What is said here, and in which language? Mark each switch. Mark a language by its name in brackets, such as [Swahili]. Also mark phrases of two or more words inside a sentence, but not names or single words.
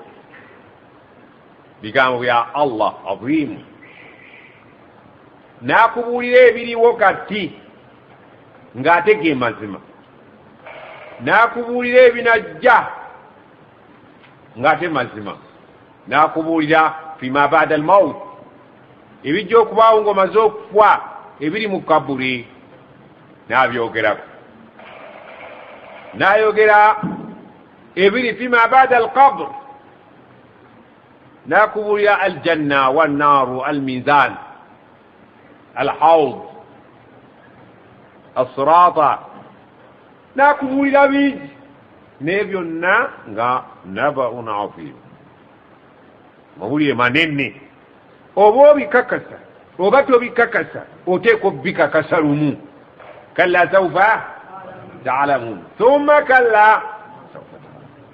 [Ganda] bigambo bya Allah azimu n'akubuulira ebiriwo kati ng'ate ge mazima n'akubuulira ebinajja ng'ate mazima n'akubuulira [Arabic] فيما بعد الموت [Ganda] ebijja okubaawo ng'omaze okufa ebiri mu kabuli n'abyogerako n'ayogera ebiri [Arabic] فيما بعد القبر [Ganda] n'akubuulira [Arabic] الجنة والنار الميزان الحوض [Ganda] as-sirata n'akubuulira bingi ne byonna nga [Arabic] نبأ عظيم [Ganda] mawulire manene oba obikakasa oba tobikakasa oteeka obikakasa lumu [Arabic] كلا سوف تعلمون ثم كلا سوف تعلمون